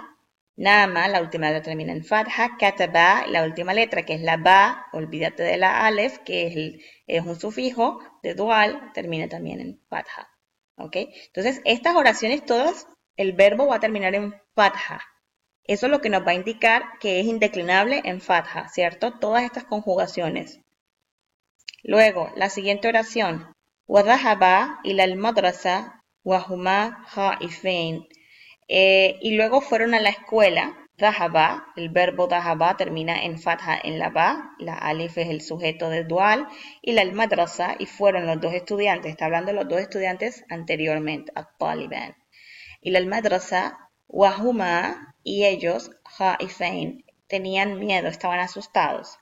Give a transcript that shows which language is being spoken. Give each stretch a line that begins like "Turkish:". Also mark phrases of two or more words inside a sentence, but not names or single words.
Spanish: Nama, la última letra termina en fatha. Kataba, la última letra que es la ba, olvídate de la alef, que es un sufijo de dual, termina también en fatha. ¿Ok? Entonces, estas oraciones todas, el verbo va a terminar en fatha. Eso es lo que nos va a indicar que es indeclinable en fatha, ¿cierto? Todas estas conjugaciones. Luego, la siguiente oración.
Arabic: وَذَهَبَا إِلَى الْمَدْرَسَةِ وَهُمَا خَائِفَيْنِ.
Spanish: Y luego fueron a la escuela. Dhahaba, el verbo dhahaba termina en fatha en la ba, la alif es el sujeto de dual, y la madrasa, y fueron los dos estudiantes, está hablando de los dos estudiantes anteriormente, at-taliban. Y la madrasa, wahuma, y ellos, khaifain, tenían miedo, estaban asustados.